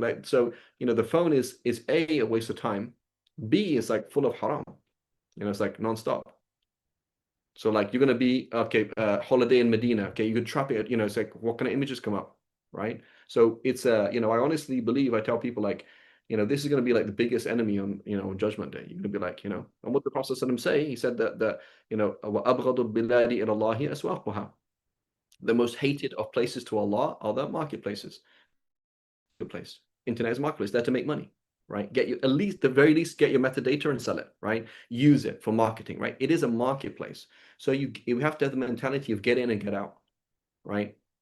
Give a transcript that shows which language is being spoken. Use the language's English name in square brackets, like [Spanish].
[English] Like, so, the phone is A, a waste of time. B, is like full of haram. It's like nonstop. So like you're gonna be holiday in Medina. Okay, you could trap it. It's like what kind of images come up, right? So it's I honestly believe, I tell people like, this is gonna be like the biggest enemy on on Judgment Day. You're gonna be like, and what the Prophet say? He said that [Arabic] وَأَبْغَضُ الْبِلَادِ إِلَى اللَّهِ أَسْوَاقُهَا. [English] The most hated of places to Allah are the marketplaces. Place. Internet is marketplace. There to make money, right? The very least, get your metadata and sell it, right? Use it for marketing, right? It is a marketplace. So you have to have the mentality of get in and get out, right?